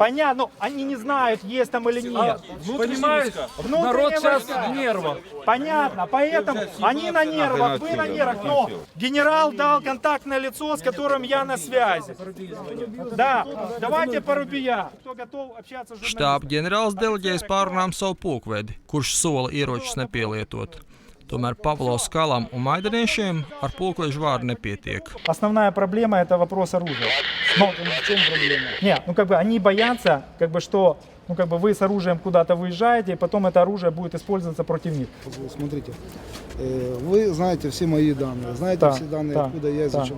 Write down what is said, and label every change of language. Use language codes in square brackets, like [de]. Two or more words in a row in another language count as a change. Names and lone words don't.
[ru] Понятно, но они не знают, есть там или нет. Понимаешь, народ сейчас в нервах. Понятно, поэтому они на нервах, вы на нервах, но генерал дал контактное лицо, с которым я на связи. Да, давайте Парубija. Кто готов общаться с журналистами? [lv] Štāba ģenerālis deleģējas pārunām savu pulkvedi, kurš sola ieročus nepielietot. Tomēr Pavlo Skalam un maidaniešiem ar pulkvežu vārdu nepietiek. [ru] Основная проблема – это вопрос оружия. Но, в чем проблема? Нет, ну как бы они боятся, как бы что, ну как бы вы с оружием куда-то выезжаете, и потом это оружие будет использоваться против них. Смотрите, вы знаете все мои данные, знаете все данные, откуда я и зачем.